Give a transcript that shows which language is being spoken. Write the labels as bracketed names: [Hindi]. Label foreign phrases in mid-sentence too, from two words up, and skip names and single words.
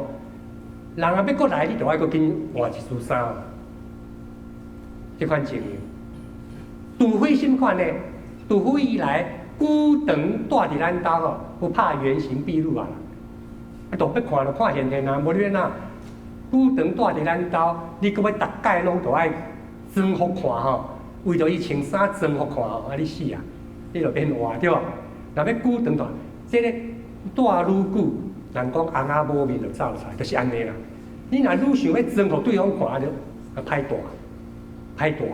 [Min Nan Chinese] 人啊要过来，你就爱搁紧换一束衫，这款情形。除非什款呢？除非伊来久长住伫咱兜吼，不怕原形毕露啊！啊，都要看就看现现啊，无你哪久长住伫咱兜，你搁要逐届拢都爱装好看吼。为着伊穿衫装好看吼，啊你死啊！你就变活对无？若要久长住，即个住愈久，人讲翁仔无面就走出来，就是安尼啦。你若愈想要装互对方看，就歹大，歹大。